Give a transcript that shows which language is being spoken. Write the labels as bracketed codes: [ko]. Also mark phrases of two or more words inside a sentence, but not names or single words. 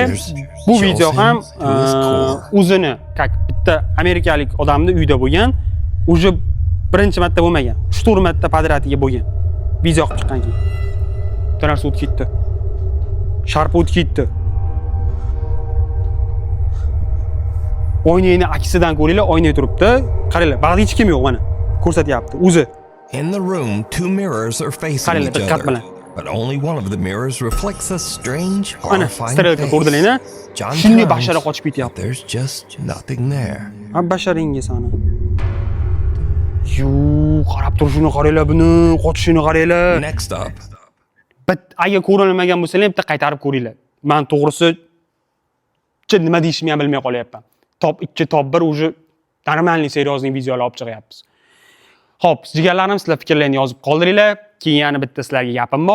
[uz] Bu video ham o'zini bitta amerikalik odamning uyida bo'lgan, уже birinchi marta bo'lmagan. 3-4 marta podratiga bo'lgan. Video qilib chiqqan keyin. Tanasi o'tib ketdi. Sharpa o'tib ketdi. Oynani aksidan ko'ringlar, oyna turibdi. Qaranglar, bag'da hech kim yo'q mana. Ko'rsatyapti o'zi. [en] In the room, two mirrors are facing [uz] Qaranglar, [en] each [uz] diqqat [en] other. [uz] bilan. [en] But only one of the mirrors reflects a strange, [uz] Ana, [en] horrifying [uz] strelka [en] face. [uz] ko'rdilar-a? [en] John [uz] Shunday [en] turns, [uz] bashara qochib ketyapti. [en] there's just nothing there. [uz] Basharingiz ana. Yuu. qarab turishini qaranglar buni, qochishini qaranglar. [en] Next up, [uz] Agar ko'rilmagan bo'lsa ham bitta qaytarib ko'ringlar. Men to'g'risi nima deyishimni ham bilmay qolyapman. Top 2, top 1 уже [ru] нормальный серьёзный [uz] videolar olib chiqyapmiz. Xo'p, jigarlarim, sizlar fikrlaringizni yozib qoldiringlar. Keyin yana bitta sizlarga gapim bor.